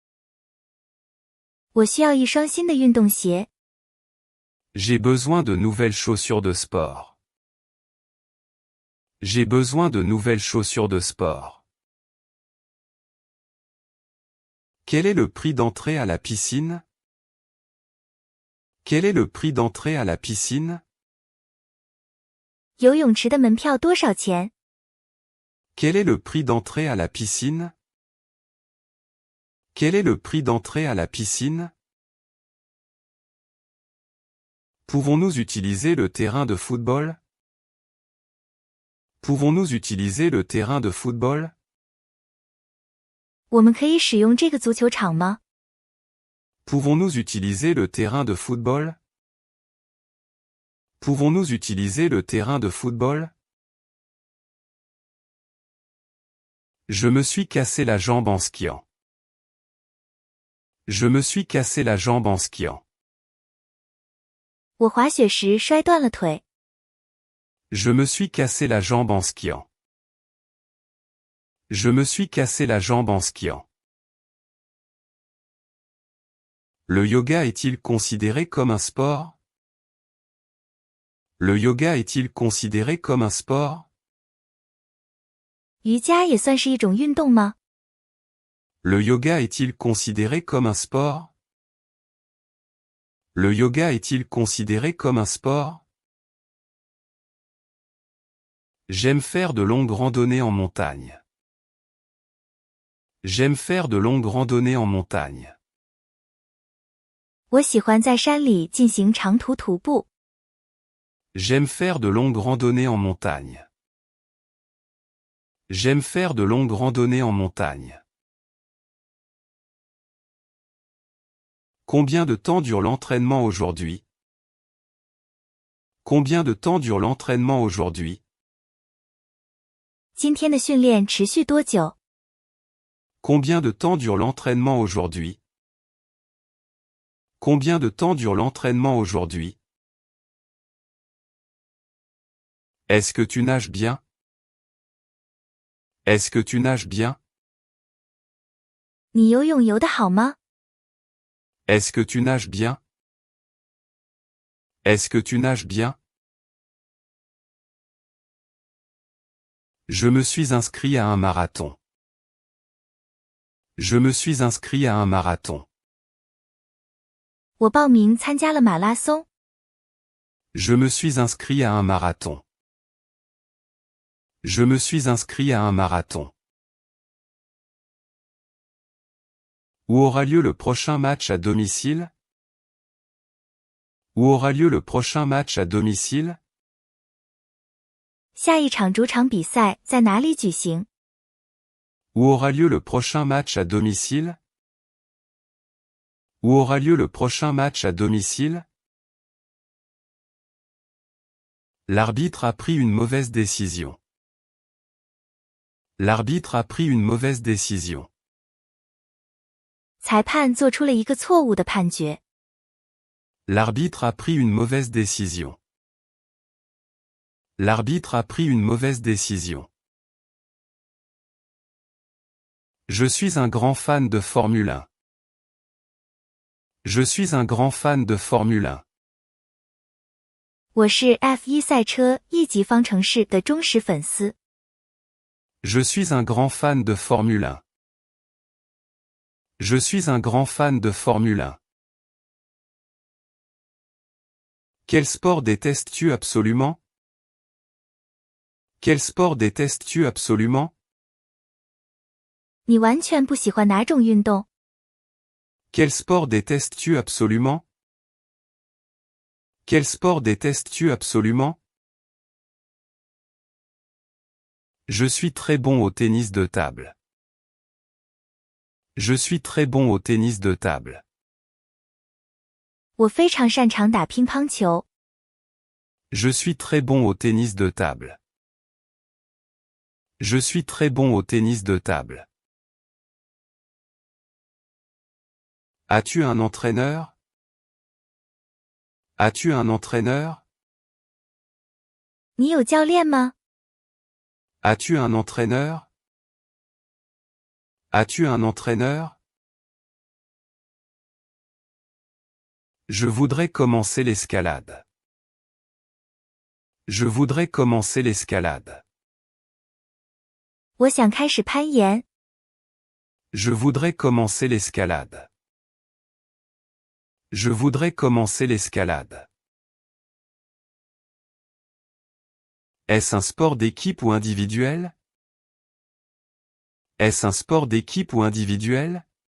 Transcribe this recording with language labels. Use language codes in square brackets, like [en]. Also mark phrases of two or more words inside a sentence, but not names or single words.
[zh] 我需要一双新的运动鞋。 [fr] J'ai besoin de nouvelles chaussures de sport. J'ai besoin de nouvelles chaussures de sport. Quel est le prix d'entrée à la piscine? Quel est le prix d'entrée à la piscine? [zh] 游泳池的门票多少钱？ [fr] Quel est le prix d'entrée à la piscine? Quel est le prix d'entrée à la piscine? Pouvons-nous utiliser le terrain de football? Pouvons-nous utiliser le terrain de football? [zh] 我们可以使用这个足球场吗？ [fr] Pouvons-nous utiliser le terrain de football? Pouvons-nous utiliser le terrain de football? Je me suis cassé la jambe en skiant. Je me suis cassé la jambe en skiant. [zh] 我滑雪时摔断了腿。 [fr] Je me suis cassé la jambe en skiant. Je me suis cassé la jambe en skiant. Le yoga est-il considéré comme un sport? Le yoga est-il considéré comme un sport? [zh] 瑜伽也算是一种运动吗？ [fr] Le yoga est-il considéré comme un sport? Le yoga est-il considéré comme un sport? J'aime faire de longues randonnées en montagne. J'aime faire de longues randonnées en montagne. [zh] 我喜欢在山里进行长途徒步。 [fr] J'aime faire de longues randonnées en montagne. J'aime faire de longues randonnées en montagne. Combien de temps dure l'entraînement aujourd'hui? Combien de temps dure l'entraînement aujourd'hui? [zh] 今天的训练持续多久？ [fr] Combien de temps dure l'entraînement aujourd'hui? Combien de temps dure l'entraînement aujourd'hui? Est-ce que tu nages bien? Est-ce que tu nages bien? [zh] 你游泳游得好吗？ [fr] Est-ce que tu nages bien? Est-ce que tu nages bien? Je me suis inscrit à un marathon. Je me suis inscrit à un marathon. [zh] 我报名参加了马拉松。 [fr] Je me suis inscrit à un marathon. Je me suis inscrit à un marathon. Où aura lieu le prochain match à domicile? Où aura lieu le prochain match à domicile? [zh] 下一场主场比赛在哪里举行？ [fr] Où aura lieu le prochain match à domicile? Où aura lieu le prochain match à domicile? L'arbitre a pris une mauvaise décision. L'arbitre a pris une mauvaise décision. [zh] 裁判做出了一个错误的判决。 [fr] L'arbitre a pris une mauvaise décision. L'arbitre a pris une mauvaise décision. Je suis un grand fan de Formule 1. Je suis un grand fan de Formule 1. [zh] 我是 F1 赛车一级方程式的忠实粉丝。 [fr] Je suis un grand fan de Formule 1. Je suis un grand fan de Formule 1. Quel sport détestes-tu absolument? Quel sport détestes-tu absolument? [zh] 你完全不喜欢哪种运动？ [fr] Quel sport détestes-tu absolument? Quel sport détestes-tu absolument? Je suis très bon au tennis de table. Je suis très bon au tennis de table. [zh] 我非常擅长打乒乓球。 [fr] Je suis très bon au tennis de table. Je suis très bon au tennis de table. As-tu un entraîneur? As-tu un entraîneur? [zh] 你有教练吗？ [fr] As-tu un entraîneur? As-tu un entraîneur? Je voudrais commencer l'escalade. Je voudrais commencer l'escalade. [zh] 我想开始攀岩。 [fr] Je voudrais commencer l'escalade. Je voudrais commencer l'escalade. Est-ce un sport d'équipe ou individuel? Est-ce un sport d'équipe ou individuel?